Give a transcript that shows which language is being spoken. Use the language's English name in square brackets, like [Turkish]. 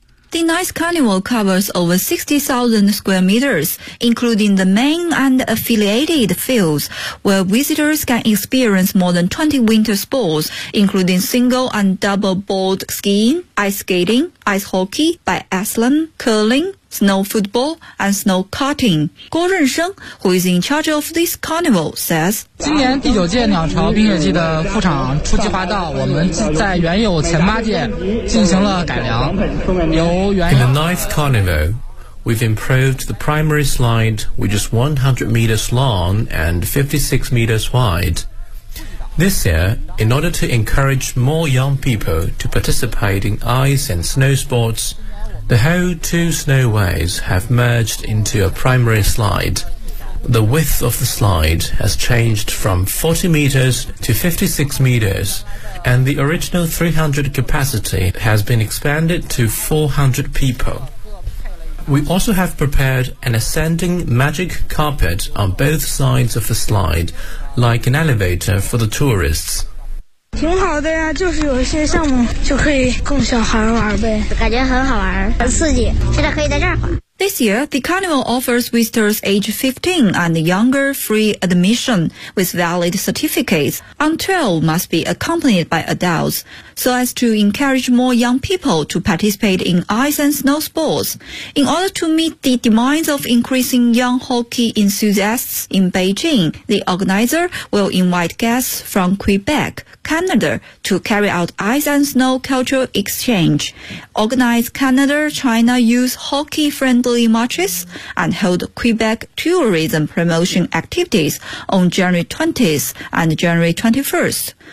[English] The Nice Carnival covers over 60,000 square meters, including the main and affiliated fields, where visitors can experience more than 20 winter sports, including single and double board skiing, ice skating, ice hockey, biathlon, curling,snow football, and snow karting. Guo Runsheng, who is in charge of this carnival, says, [Chinese] 今年第九届鸟巢冰雪季的副场初级滑道我们在原有前八届进行了改良由原 [English] In the ninth carnival, we've improved the primary slide, which is 100 meters long and 56 meters wide. This year, in order to encourage more young people to participate in ice and snow sportsThe whole two snowways have merged into a primary slide. The width of the slide has changed from 40 meters to 56 meters, and the original 300 capacity has been expanded to 400 people. We also have prepared an ascending magic carpet on both sides of the slide, like an elevator for the tourists. [Chinese] 挺好的呀，就是有些项目就可以供小孩玩呗，感觉很好玩，很刺激，现在可以在这儿玩。 [English] This year, the carnival offers visitors age 15 and younger free admission with valid certificates. Until must be accompanied by adults, so as to encourage more young people to participate in ice and snow sports. In order to meet the demands of increasing young hockey enthusiasts in Beijing, the organizer will invite guests from Quebec, Canada, to carry out ice and snow cultural exchange, organize Canada-China youth hockey-friendlyMarches and hold Quebec tourism promotion activities on January 20th and January 21st.